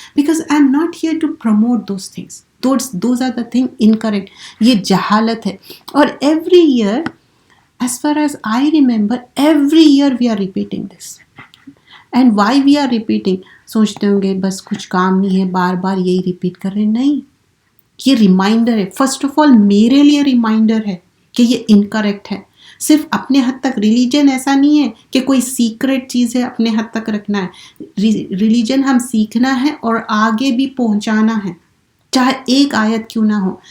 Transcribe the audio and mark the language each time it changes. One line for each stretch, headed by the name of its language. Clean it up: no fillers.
English: Because I am not here to promote those things. Those are the thing incorrect.
Urdu: یہ جہالت ہے.
English: اور every year as far as I remember, every year we are repeating this. And why we are repeating?
Urdu: سوچتے ہوں گے بس کچھ کام نہیں ہے، بار بار یہی ریپیٹ کر رہے. نہیں، یہ ریمائنڈر ہے. فرسٹ آف آل میرے لیے ریمائنڈر ہے کہ یہ انکریکٹ ہے. صرف اپنے حد تک. ریلیجن ایسا نہیں ہے کہ کوئی سیکرٹ چیز ہے اپنے حد تک رکھنا ہے. ریلیجن ہم سیکھنا ہے اور آگے بھی پہنچانا ہے، چاہے ایک آیت کیوں نہ ہو.